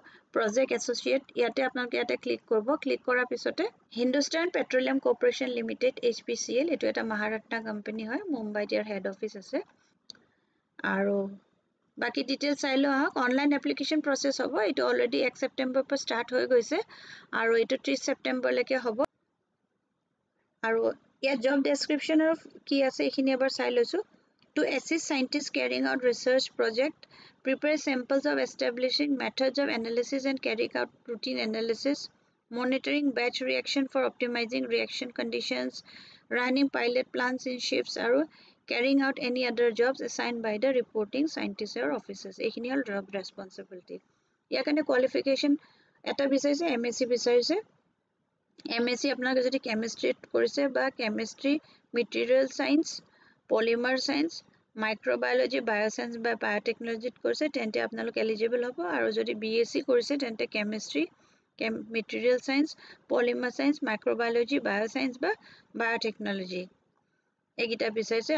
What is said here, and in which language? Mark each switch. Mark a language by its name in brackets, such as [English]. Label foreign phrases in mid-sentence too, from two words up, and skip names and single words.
[English] Project Associate, [Assamese] ইয়াতে আপোনালোকে ইয়াতে ক্লিক কৰিব। ক্লিক কৰাৰ পিছতে হিন্দুস্তান পেট্ৰলিয়াম কৰ্পোৰেচন লিমিটেড HPCL, এইটো এটা মহাৰাষ্ট্ৰ কোম্পানী হয়, মুম্বাইত ইয়াৰ [English] head office [Assamese] আছে। আৰু বাকি ডিটেইলছ চাই লওঁ আহক। [English] online application process [Assamese] হ'ব, এইটো অলৰেডি 1 ছেপ্টেম্বৰৰ পৰা ষ্টাৰ্ট হৈ গৈছে আৰু এইটো 30 ছেপ্টেম্বৰলৈকে হ'ব। আৰু ইয়াত [English] job description's [Assamese] কি আছে এইখিনি এবাৰ চাই লৈছোঁ। [English] To assist scientists carrying out research project, prepare samples of establishing methods of analysis and carrying out routine analysis, monitoring batch reaction for optimizing reaction conditions, running pilot plants in shifts, আৰু carrying out any other jobs assigned by the reporting scientists or officers. [Assamese] এইখিনি হ'ল [English] job responsibility. [Assamese] ইয়াৰ কাৰণে qualification এটা বিচাৰিছে, MSc বিচাৰিছে। MSc আপোনালোকে যদি কেমিষ্ট্ৰিত কৰিছে বা [English] chemistry, material science, polymer science, microbiology, bioscience [Assamese] বা বায়'টেকনলজিত কৰিছে তেন্তে আপোনালোক এলিজিবল হ'ব। আৰু যদি BSc কৰিছে তেন্তে [English] chemistry, material science, polymer science, microbiology, bioscience [Assamese] বা বায়'টেকনলজি এইকেইটা বিচাৰিছে।